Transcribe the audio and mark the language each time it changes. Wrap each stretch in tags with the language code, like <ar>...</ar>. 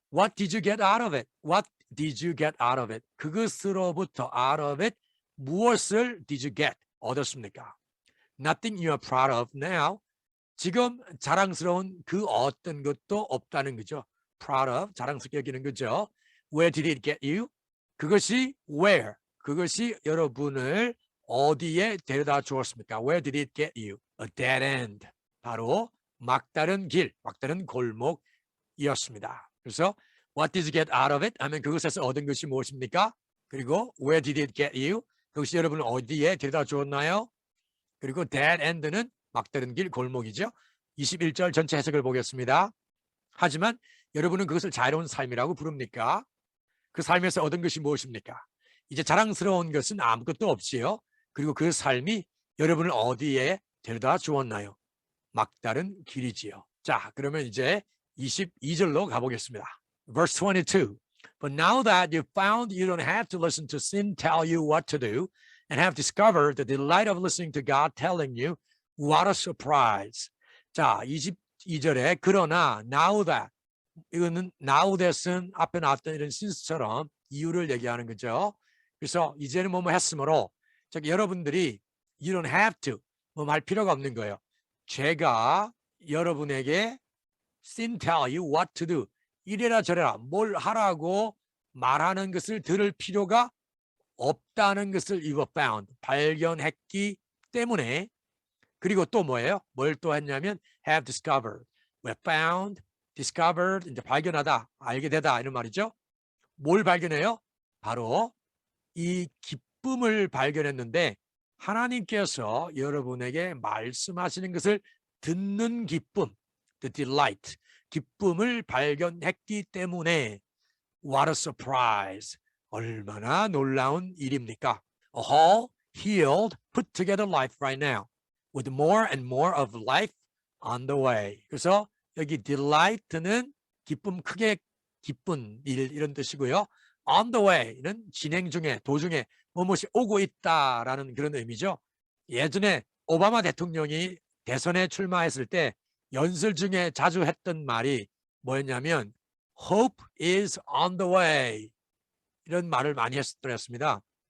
<en>What did you get out of it? What did you get out of it?</en> <ko>그것으로부터</ko> <en>out of it,</en> <ko>무엇을</ko> <en>did you get?</en> <ko>얻었습니까?</ko> <en>Nothing you are proud of now.</en> <ko>지금 자랑스러운 그 어떤 것도 없다는 거죠.</ko> <en>proud of,</en> <ko>자랑스럽게 여기는 거죠.</ko> <en>Where did it get you?</en> <ko>그것이 where, 그것이 여러분을 어디에 데려다 주었습니까?</ko> <en>Where did it get you? A dead end.</en> <ko>바로 막다른 길, 막다른 골목이었습니다. 그래서</ko> <en>what did you get out of it?</en> <ko>하면 그것에서 얻은 것이 무엇입니까? 그리고</ko> <en>where did it get you?</en> <ko>그것이 여러분을 어디에 데려다 주었나요? 그리고</ko> <en>dead end</en> <ko>는 막다른 길, 골목이죠. 21절 전체 해석을 보겠습니다. 하지만 여러분은 그것을 자유로운 삶이라고 부릅니까? 그 삶에서 얻은 것이 무엇입니까? 이제 자랑스러운 것은 아무것도 없지요. 그리고 그 삶이 여러분을 어디에 데려다 주었나요? 막다른 길이지요. 자, 그러면 이제 22절로 가보겠습니다.</ko> <en>Verse 22. But now that you've found you don't have to listen to sin tell you what to do and have discovered the delight of listening to God telling you, what a surprise.</en> <ko>자, 22절에 그러나</ko> <en>now that,</en> <ko>이거는 now that은 앞에 나왔던 이런 since처럼 이유를 얘기하는 거죠. 그래서 이제는 뭐뭐 했으므로, 즉 여러분들이</ko> <en>you don't have to</en> <ko>뭐 할 필요가 없는 거예요. 제가 여러분에게</ko> <en>sin tell you what to do,</en> <ko>이래라 저래라 뭘 하라고 말하는 것을 들을 필요가 없다는 것을</ko> <en>you have found,</en> <ko>발견했기 때문에. 그리고 또 뭐예요? 뭘 또 했냐면</ko> <en>have discovered, we found, discovered,</en> <ko>이제 발견하다, 알게 되다 이런 말이죠. 뭘 발견해요? 바로 이 기쁨을 발견했는데 하나님께서 여러분에게 말씀하시는 것을 듣는 기쁨,</ko> <en>the delight,</en> <ko>기쁨을 발견했기 때문에</ko> <en>what a surprise,</en> <ko>얼마나 놀라운 일입니까?</ko> <en>A whole, healed, put together life right now with more and more of life on the way.</en> <ko>그래서 여기 delight는 기쁨, 크게 기쁜 일 이런 뜻이고요.</ko> <en>on the way</en> <ko>는 진행 중에, 도중에 무엇이 오고 있다라는 그런 의미죠. 예전에 오바마 대통령이 대선에 출마했을 때 연설 중에 자주 했던 말이 뭐였냐면</ko> <en>hope is on the way,</en> <ko>이런 말을 많이 했었습니다.</ko>